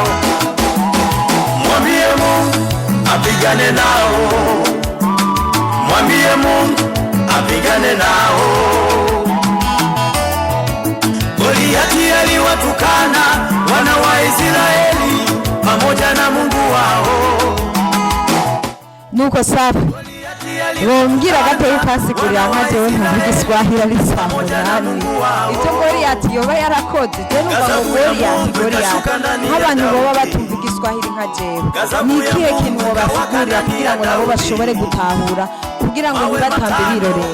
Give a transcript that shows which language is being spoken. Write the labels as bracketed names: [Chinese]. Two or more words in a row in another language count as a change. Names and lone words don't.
[Swahili] Mwambie Mungu apigane nao, mwambie Mungu apigane nao. Goliati aliwatukana wana wa Israeli pamoja na Mungu wao. [Rundi] Nuko safi. Wongira gatoyi kasigurira nka jewe ntuvuga Igiswahili ari samurani. Icyo Goliati yoba yarakoze je numva ngo Goliati nk'abantu baba batumva Igiswahili nka jewe. Ni ikihe kintu wobasigurira kugira ngo nabo bashobore gutahura kugira ngo ntibatambe birorera?